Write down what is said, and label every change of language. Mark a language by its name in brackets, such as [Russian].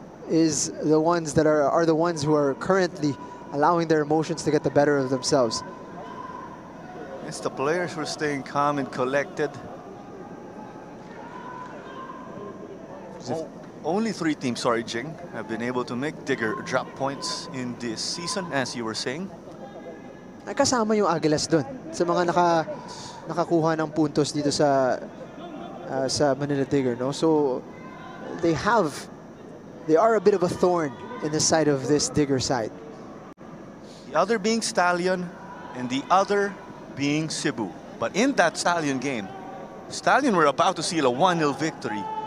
[English] is the ones that are the ones who are currently allowing their emotions to get the better of themselves. It's the players who are staying calm and collected. Only 3 teams, sorry, Jing, have been able to make Digger drop points in this season, as you were saying. [Filipino] Kasama yung Aguilas dun sa mga nakakuha ng puntos dito sa Manila Digger, no? [English] So they are a bit of a thorn in the side of this Digger side. The other being Stallion and the other being Cebu. But in that Stallion game, Stallion were about to seal a 1-0 victory.